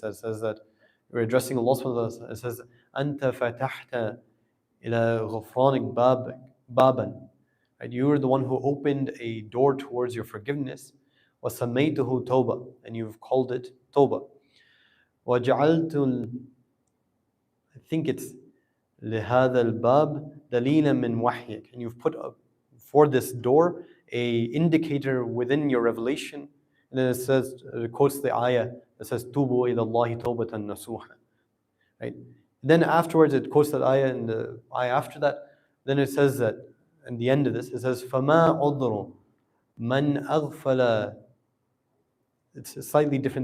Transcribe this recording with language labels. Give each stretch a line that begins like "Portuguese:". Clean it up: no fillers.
English: That says that we're addressing Allah subhanahu wa ta'ala. It says,
Arabic: أَنْتَ فَتَحْتَ إِلَى غُفْرَانِكَ بَابًا.
English: Right? You are the one who opened a door towards your forgiveness.
Arabic: وَسَمَّيْتُهُ تَوْبَةً.
English: And you've called it tawbah.
Arabic: وَجَعَلْتُ
English: I think it's
Arabic: لهذا الباب دليلا من وحيك.
English: And you've put up for this door a indicator within your revelation. And then it says, it quotes the ayah that says,
Arabic: "Tubu ila Allahi tawbatan nasuha."
English: Right? Then afterwards it quotes that ayah, and the ayah after that, then it says that, in the end of this, it says,
Arabic: فَمَا عُذْرُ مَنْ أَغْفَلَ.
English: It's slightly different.